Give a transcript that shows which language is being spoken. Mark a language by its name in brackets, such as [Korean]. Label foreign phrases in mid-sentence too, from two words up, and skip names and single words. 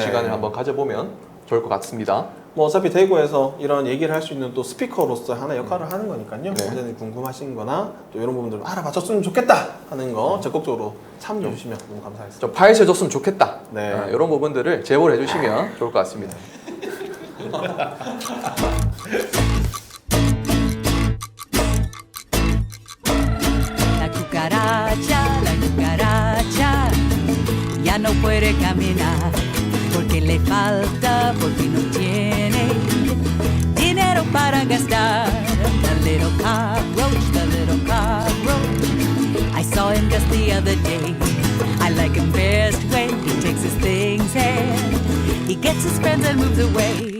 [Korean] 시간을 한번 가져보면 좋을 것 같습니다. 뭐 어차피 대구에서 이런 얘기를 할 수 있는 또 스피커로서 하나 역할을 하는 거니까요. 네. 언제든 궁금하신 거나 또 이런 부분들 알아봐줬으면 좋겠다 하는 거 적극적으로 참여해 주시면 너무 감사하겠습니다. 좀 파헤쳐줬으면 좋겠다. 네. 이런 부분들을 제보를 해주시면 좋을 것 같습니다. [Spanish] La cucaracha ya no puede caminar porque le falta, porque no tiene dinero para gastar. [English] The little cockroach, the little cockroach. I saw him just the other day. I like him best when he takes his things and he gets his friends and moves away.